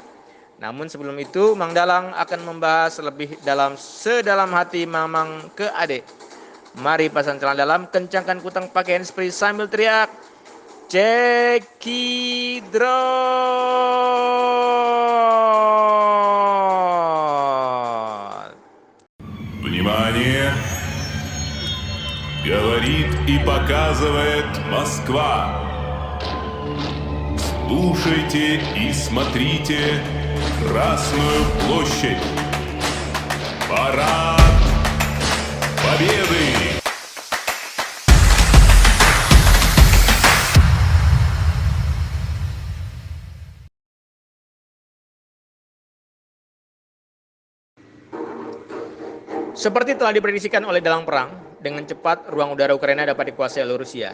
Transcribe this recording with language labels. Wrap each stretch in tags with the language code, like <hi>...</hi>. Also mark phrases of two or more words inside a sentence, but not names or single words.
<id>Namun sebelum itu, Mang Dalang akan membahas lebih dalam sedalam hati Mamang ke adik. Mari pasang celana dalam, kencangkan kutang pakaian seperti sambil teriak, Cekidrot.</id> <ru>Внимание! Говорит и показывает Москва. Слушайте и смотрите Красную площадь. Парад Победы!</ru> <id>Seperti telah diprediksikan oleh dalang perang, dengan cepat ruang udara Ukraina dapat dikuasai oleh Rusia.</id>